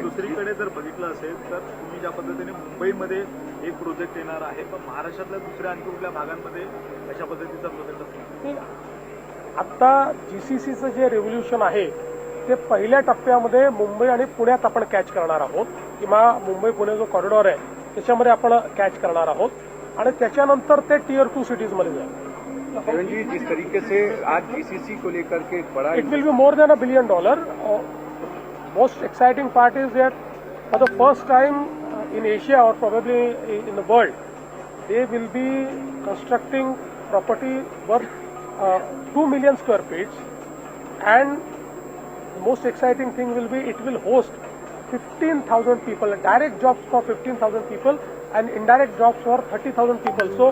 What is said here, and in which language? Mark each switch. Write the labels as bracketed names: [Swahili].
[Marathi] दुसरीकडे जर बघितलं असेल तर तुम्ही ज्या पद्धतीने मुंबईमध्ये एक प्रोजेक्ट येणार आहे, पण महाराष्ट्रातल्या दुसऱ्या आणखी कुठल्या भागांमध्ये अशा पद्धतीचा प्रोजेक्ट असणार? आता GCCचं जे रेव्होल्युशन आहे ते पहिल्या टप्प्यामध्ये मुंबई आणि पुण्यात आपण कॅच करणार आहोत किंवा मुंबई पुणे जो कॉरिडॉर आहे त्याच्यामध्ये आपण कॅच करणार आहोत आणि त्याच्यानंतर ते Tier 2 सिटीजमध्ये जाईल. [Hindi] जी, जिस तरीके से आज GCC को लेकर के एक बड़ा, [English] it will be more than $1 billion. Most exciting part is that for the first time in Asia or probably in the world, they will be constructing property worth 2 million square feet, and the most exciting thing will be it will host 15,000 people, direct jobs for 15,000 people and indirect jobs for 30,000 people.